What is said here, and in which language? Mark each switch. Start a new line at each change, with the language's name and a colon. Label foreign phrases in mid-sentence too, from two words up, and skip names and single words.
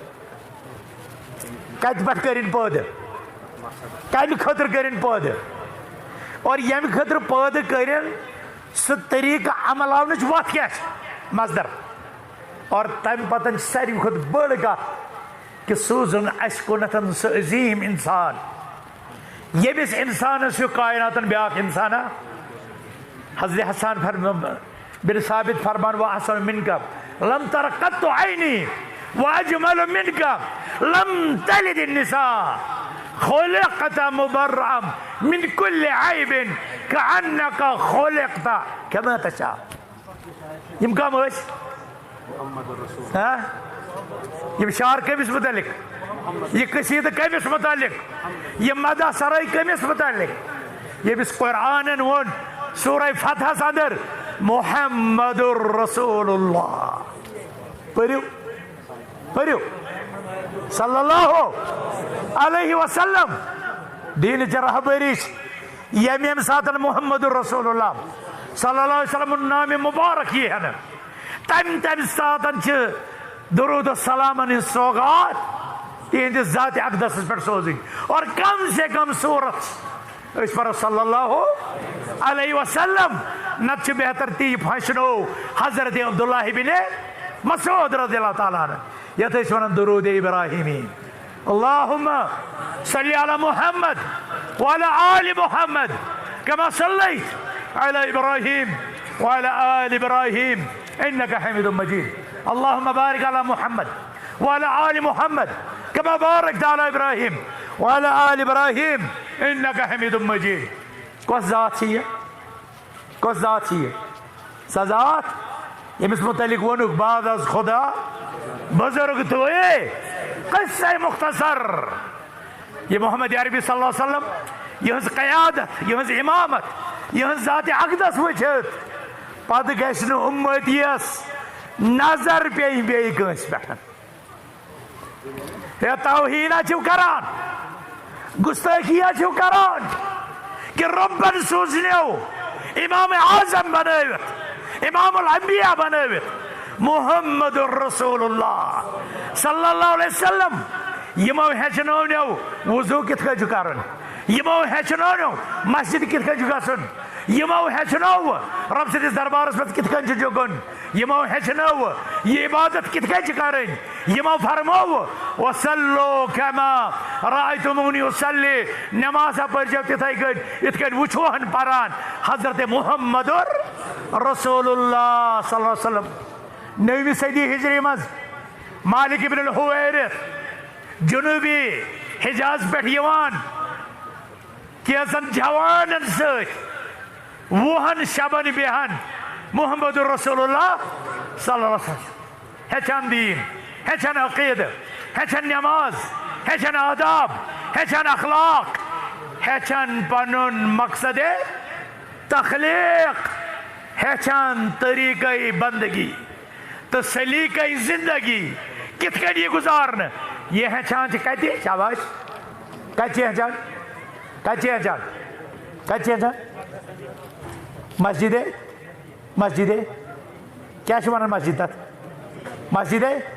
Kashmiri: کتہِ پٮ۪ٹھ کٔرِنۍ پٲدٕ کمہِ خٲطرٕ کٔرِنۍ پٲدٕ اور ییٚمہِ خٲطرٕ پٲدٕ کٔرِنۍ سُہ طریٖقہٕ عملاونٕچ وتھ کیٛاہ چھِ مصدر اور تمہِ پتہٕ چھِ ساروی کھۄتہٕ بٔڑ کتھ کہ سوٗزُن اسہِ کُنتھ سُہ عظیٖم انسان ییٚمِس انسانس ہیوٗ کایناتن بیٛاکھ انسانا حضرت حسان بن ثابت فرمان
Arabic: واحسن منك لم تر قط عيني واجمل منك لم تلد النساء خلقت مبرعا من كل عيب كأنك خلقت كما تشاء
Kashmiri: يم كم ٲسۍ يم شعر کٔمِس متعلق یہ قصیدٕ کٔمِس متعلق یہ مدح سرٲے کٔمِس متعلق ییٚمِس قرآنن ووٚن سورہ فتحس اندر محمد رسول اللہ پٔرِو پٔرِو
Arabic: صلی اللہ علیہ وسلم
Kashmiri: دیٖنٕچ رہبری چھِ ییٚمہِ ساتہٕ محمد رسول اللہ
Arabic: صلی اللہ علیہ وسلم
Kashmiri: نامہِ مُبارک یی ہٮ۪نہٕ تمہِ ساتہٕ چھِ درود و سلامن ہٕنٛز سوگات تِہنٛدِس ذاتِ اقدسس پٮ۪ٹھ سوزٕنۍ اور کم سے کم صوٗرت أسۍ پرو
Arabic: صلی اللہ علیہ وسلم
Kashmiri: نتہٕ چھُ بہتر تی پھشنو حضرت عبداللہ بن مسعود
Arabic: رضی اللہ تعالیٰ عنہ
Kashmiri: یتھ أسۍ ونان درود ابراہیمی
Arabic: اللہم صلی علی محمد وعلی آل محمد كما صلیت علی ابراہیم وعلی آل ابراہیم انک حمید مجید اللہم بارک علی محمد وعلی آل محمد كما بارکت علی ابراہیم وعلی آل ابراہیم انک حمید مجید
Kashmiri: کۄس ذات چھِ یہِ کۄس ذات چھِ یہِ سۄ ذات ییٚمِس متعلق ووٚنُکھ
Persian: بعد از خدا بزرگ توے قصہ مختصر
Kashmiri: یہ محمد عربی
Arabic: صلی اللہ علیہ وسلم
Kashmiri: یہنز قیادت یہنز امامت یہنز ذات اقدس وچھت پتہٕ گژھِ نہٕ اُمتیس نظر پی بیٚیہِ کٲنٛسہِ پٮ۪ٹھ ہے توہیٖنا چھِو کران گُستٲخِیا چھِو کران کہ رۄبن سوٗزنیو امام اعظم بنٲوِتھ امام الانبیاء بنٲوِتھ محمد رسول اللہ
Arabic: صلی اللہ علیہ وسلم
Kashmiri: یمو ہیٚچھنٲونیو وضوٗ کِتھ کٔنۍ چھُ کرُن یمو ہیٚچھنٲونیو مسجد کِتھ کٔنۍ چھُ گژھُن یمو ہیٚچھنٲو رۄب سٕنٛدِس دربارس منٛز کِتھ کٔنۍ چھُ جُگُن یمو ہیٚچھنٲو یہ عبادت کِتھ کٔنۍ چھِ کرٕنۍ یمو فرموو
Arabic: وصلو کما رأیتمونی اصلی
Kashmiri: نمازا پٔرزیو تِتھے کٔنۍ یِتھ کٔنۍ وٕچھوہن پران حضرت محمد رسول اللہ
Arabic: صلی اللہ علیہ وسلم
Urdu: 9ویں صدی ہجری
Kashmiri: منٛز مالک ابن الحویرث جنوبی حجاز پٮ۪ٹھ یِوان کینٛژن جوانن سۭتۍ 20 شبن بیہن محمد رسول اللہ
Arabic: صلی اللہ علیہ وسلم
Kashmiri: ہیٚچھان دیٖن ہیٚچھان عقیدٕ ہیٚچھان نماز ہیٚچھان آداب ہیٚچھان اخلاق ہیٚچھان پنُن مقصد تخلیق ہیٚچھان طریقے بندگی تہٕ سلیقے زندگی کِتھ کٔنۍ یہِ گُزارنہٕ یہ ہیٚچھان چھِ کتہِ شاباش کتہِ چھِ ہیٚچھان کتہِ چھِ ہیٚچھان کتہِ چھِ ہیٚچھان مسجدے مسجدے کیا چھِ ونان مسجد تتھ مسجدے